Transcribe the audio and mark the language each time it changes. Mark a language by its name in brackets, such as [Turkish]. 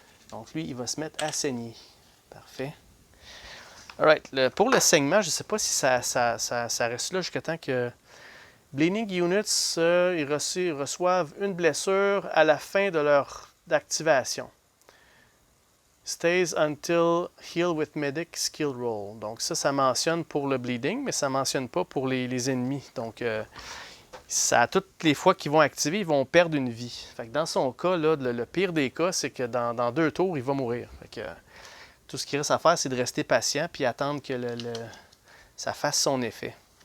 [French] Donc, lui, il va se mettre à saigner. Parfait. [English] Alright. [French] Pour le saignement, je ne sais pas si ça reste là jusqu'à temps que... Bleeding Units, ils reçoivent une blessure à la fin de leur activation. [English] Stays until heal with medic skill roll. [French] Donc ça mentionne pour le bleeding, mais ça ne mentionne pas pour les ennemis. Donc toutes les fois qu'ils vont activer, ils vont perdre une vie. Fait que dans son cas, là, le pire des cas, c'est que dans 2 tours, il va mourir. Fait que, tout ce qu'il reste à faire, c'est de rester patient et attendre que ça fasse son effet.